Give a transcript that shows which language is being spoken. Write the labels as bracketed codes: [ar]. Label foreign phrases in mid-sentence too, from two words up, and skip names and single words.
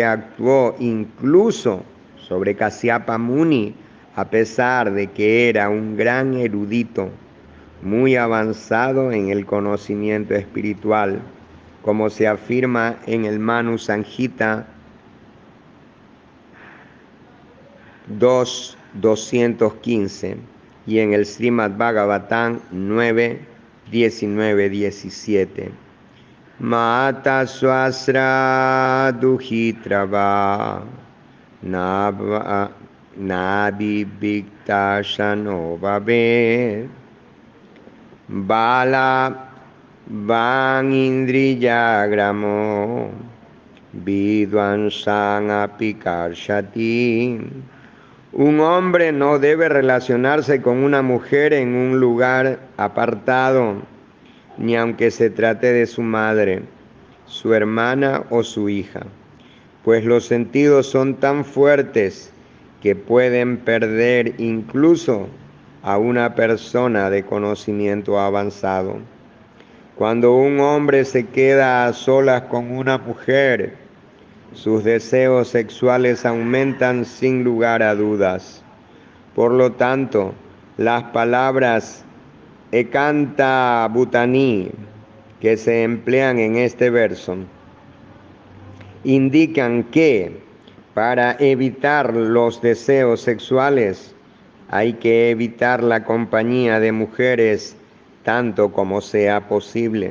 [es] actuó incluso sobre Kasyapa Muni, a pesar de que era un gran erudito, muy avanzado en el conocimiento espiritual, como se afirma en el Manu Sanjita 2.215 y en el Srimad Bhagavatam 9.19-17. [sa] मात्रा स्वस्रा दुहित्रा वा नाविविक्तासनो भवेत् बलवान् इन्द्रियग्रामो विद्वांसम् अपि कर्षति. [es] Un hombre no debe relacionarse con una mujer en un lugar apartado, ni aunque se trate de su madre, su hermana o su hija, pues los sentidos son tan fuertes que pueden perder incluso a una persona de conocimiento avanzado. Cuando un hombre se queda a solas con una mujer, sus deseos sexuales aumentan sin lugar a dudas. Por lo tanto, las palabras [sa] एकान्त भूतानि [es] que se emplean en este verso indican que para evitar los deseos sexuales hay que evitar la compañía de mujeres tanto como sea posible.